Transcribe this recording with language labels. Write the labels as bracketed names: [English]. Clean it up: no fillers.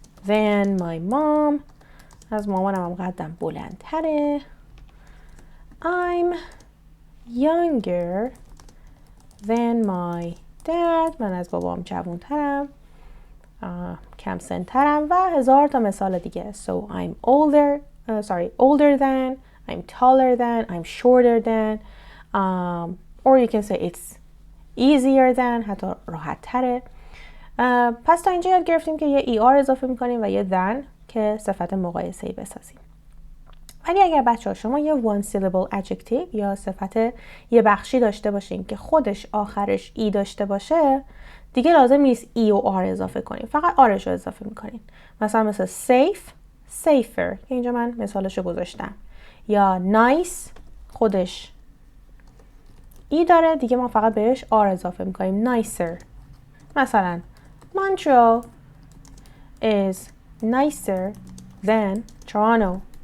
[English] than my mom. [Persian] از مامانم هم قدم بلندتره. [English] I'm younger than my dad. [Persian] من از بابام جوانترم، کم سنترم و هزار تا مثال دیگه. [English] So I'm older than, I'm taller than, I'm shorter than, or you can say it's easier than، [Persian] حتی راحت تره. پس تا اینجا یاد گرفتیم که یه er اضافه میکنیم و یه than که صفت مقایسه‌ای بسازیم. ولی اگر بچه‌ها شما یه one syllable adjective یا صفت یه بخشی داشته باشین که خودش آخرش ای داشته باشه، دیگه لازم نیست ای و آر اضافه کنین، فقط آرش رو اضافه میکنین. مثلا safe، safer که اینجا من مثالش رو گذاشتم، یا nice خودش ای داره، دیگه ما فقط بهش آر اضافه میکنیم. [English] nicer. مثلا Montreal is nicer than Toronto.